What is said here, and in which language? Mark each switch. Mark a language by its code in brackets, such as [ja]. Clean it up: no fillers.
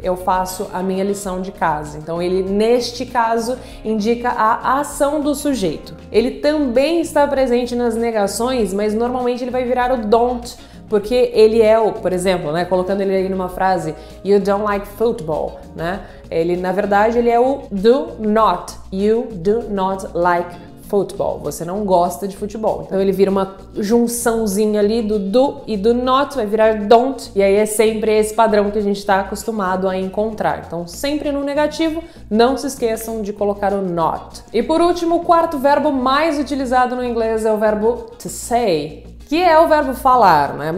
[pt] Eu faço a minha lição de casa. Então ele, neste caso, indica a ação do sujeito. Ele também está presente nas negações, mas normalmente ele vai virar o don't, porque ele é o, por exemplo, né, colocando ele aí numa frase, [en] you don't like football, [pt] né? Ele, na verdade, ele é o do not. [en] You do not like football. [pt] Você não gosta de futebol. Então ele vira uma junçãozinha ali do do e do not, vai virar don't, e aí é sempre esse padrão que a gente está acostumado a encontrar. Então sempre no negativo, não se esqueçam de colocar o not. E por último, o quarto verbo mais utilizado no inglês é o verbo to say, que é o verbo falar, né?